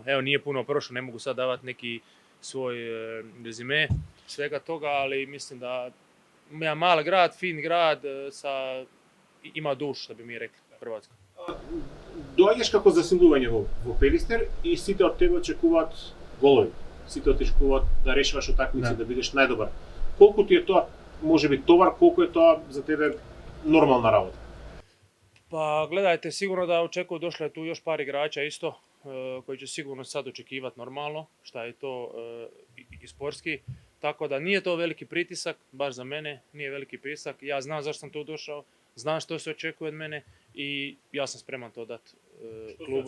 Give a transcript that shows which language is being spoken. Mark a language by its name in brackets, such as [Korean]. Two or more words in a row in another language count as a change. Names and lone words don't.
[Croatian] Evo, nije puno prošlo, ne mogu sad davati neki svoj rezime svega toga, ali mislim da jedan mali grad, fin grad, ima dušu, što bi mi rekli, Hrvatska. [Macedonian] Доаѓаш како засилување во Пелистер и сите од тебе очекуваат голови. Сите очекуваат да решаваш утакмици, да бидеш најдобар. Колку ти е тоа, можеби товар, колку е тоа за тебе нормална работа? [Croatian] Pa gledajte, sigurno da očekuju, došlo je tu još par igrača isto, koji će sigurno sad očekivati normalno, šta je to i sportski. Tako da nije to veliki pritisak, baš za mene nije veliki pritisak. Ja znam zašto sam tu došao, znam što se očekuje od mene i ja sam spreman to dati klubu.